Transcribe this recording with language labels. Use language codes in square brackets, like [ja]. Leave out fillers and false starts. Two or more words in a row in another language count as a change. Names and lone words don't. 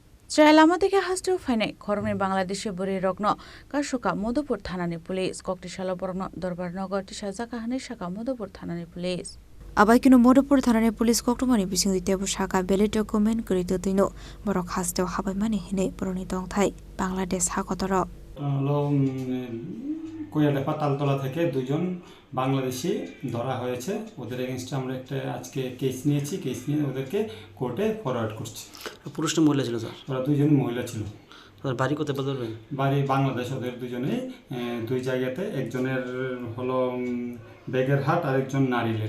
[trp] Chayalamatwi khe Hasteo haphainai Koroknwi Bangladeshi Bwrwi Rokno Kaswkha Madhupur Thanani Police Koktisalo Bohrokno Darbar nogo Tisajakha sakha Madhupur Thanani Police Abaikino Madhupur Thanani Police Koktomani bising ditebo sakha beli document kori tino borok Hasteo haphainai hinai boroni tongthai Bangladesh hakotoro [bn] কোয়ালেপা তালতলা থেকে দুজন বাংলাদেশি ধরা হয়েছে ওদের এগেইনস্টে আমরা একটা আজকে কেস নিয়েছি কেস নিয়ে ওদেরকে [en] court forward [bn] করছি পুরুষ না মহিলা ছিল স্যার ওরা দুজন মহিলা ছিল তাদের বাড়ি কোথায় বলবেন বাড়ি বাংলাদেশ ওদের দুজনেই দুই জায়গাতে একজনের হলো বেগেরহাট আর একজন নারিলের